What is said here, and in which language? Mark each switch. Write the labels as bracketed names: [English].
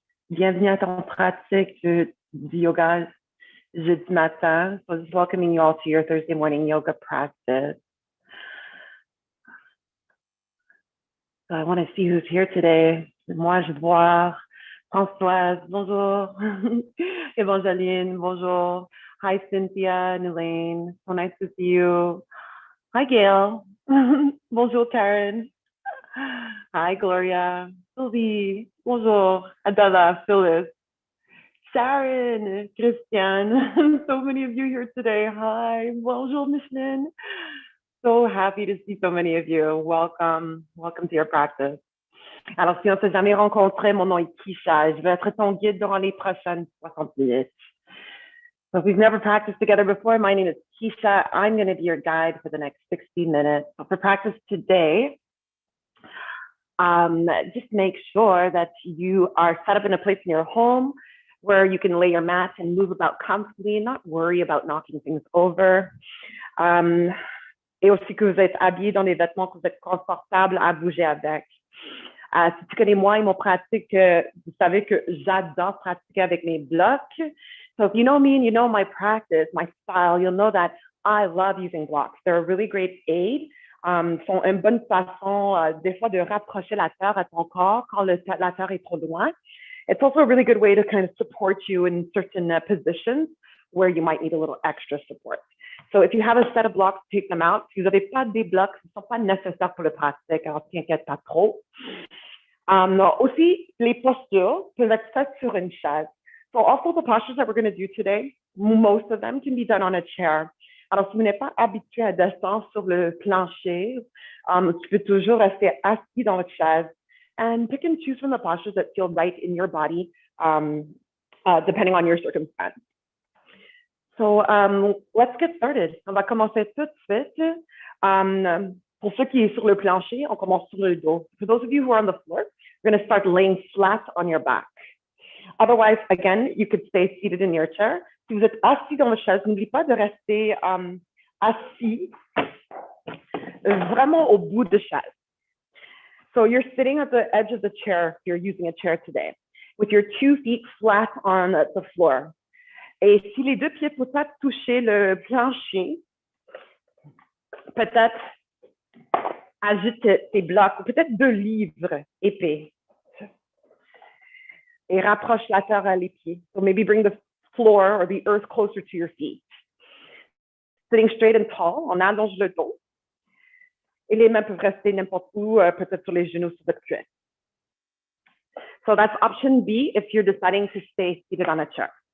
[French] Bienvenue à ton pratique du yoga jeudi matin. [English] So just welcoming you all to your Thursday morning yoga practice. So I want to see who's here today. [French] Moi, je vois Françoise, bonjour. [English] Evangeline, bonjour. Hi, Cynthia, Nelaine. So nice to see you. Hi, Gail. Bonjour, Karen. Hi, Gloria. Sylvie. Bonjour. Adela, Phyllis. Sharon, Christian. So many of you here today. Hi. Bonjour, Micheline. So happy to see so many of you. Welcome. Welcome to your practice. [French] Alors, si on ne s'est jamais rencontré, mon nom est Kisha. Je vais être ton guide durant les prochaines 60 minutes. [English] So if we've never practiced together before, my name is Kisha. I'm going to be your guide for the next 60 minutes. So for practice today, just make sure that you are set up in a place in your home where you can lay your mat and move about comfortably, not worry about knocking things over. [French] Et aussi que vous êtes habillé dans des vêtements que vous êtes confortable à bouger avec. Si tu connais moi et mon pratique, vous savez que j'adore pratiquer avec mes blocs. [English] So if you know me and you know my practice, my style, you'll know that I love using blocks. They're a really great aid. [French] Sont une bonne façon, des fois, de rapprocher la terre à ton corps quand la terre est trop loin. [English] It's also a really good way to kind of support you in certain positions where you might need a little extra support. So if you have a set of blocks, take them out. [French] Si vous n'avez pas des blocs, ils ne sont pas nécessaires pour le pratique, alors t'inquiète pas trop. Aussi, les postures peuvent être faites sur une chaise. [English] So also the postures that we're going to do today, most of them can be done on a chair. [French] Alors, si vous n'êtes pas habitué à descendre sur le plancher, tu peux toujours rester assis dans votre chaise [English] and pick and choose from the postures that feel right in your body, depending on your circumstance. So let's get started. [French] On va commencer tout de suite. Pour ceux qui sont sur le plancher, on commence sur le dos. [English] For those of you who are on the floor, you're going to start laying flat on your back. Otherwise, again, you could stay seated in your chair. [French] Si vous êtes assis dans votre chaise, n'oubliez pas de rester assis vraiment au bout de chaise. [English] So you're sitting at the edge of the chair if you're using a chair today, with your 2 feet flat on the floor. [French] Et si les deux pieds ne peuvent pas toucher le plancher, peut-être ajoute tes blocs, ou peut-être 2 livres épais. Et rapproche la terre à les pieds. [English] So maybe bring the floor or the earth closer to your feet. Sitting straight and tall, [French] on allonge le dos. Et les mains peuvent rester n'importe où, peut-être sur les genoux, sur votre cuisse. [English] So that's option B if you're deciding to stay seated on a chair.